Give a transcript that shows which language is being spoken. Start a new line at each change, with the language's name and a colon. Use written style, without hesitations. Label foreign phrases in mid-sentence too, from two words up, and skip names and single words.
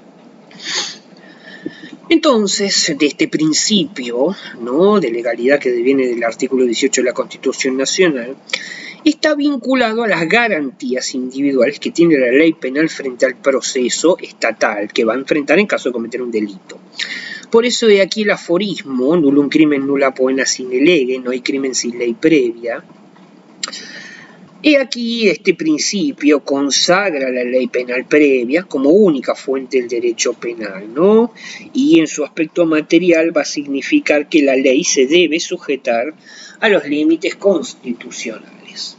Spanish: Entonces, de este principio, ¿no?, de legalidad que viene del artículo 18 de la Constitución Nacional, está vinculado a las garantías individuales que tiene la ley penal frente al proceso estatal que va a enfrentar en caso de cometer un delito. Por eso de aquí el aforismo:
Latin: nullum crimen nulla poena sine lege,
Spanish: no hay crimen sin ley previa. Y aquí este principio consagra la ley penal previa como única fuente del derecho penal, ¿no? Y en su aspecto material va a significar que la ley se debe sujetar a los límites constitucionales.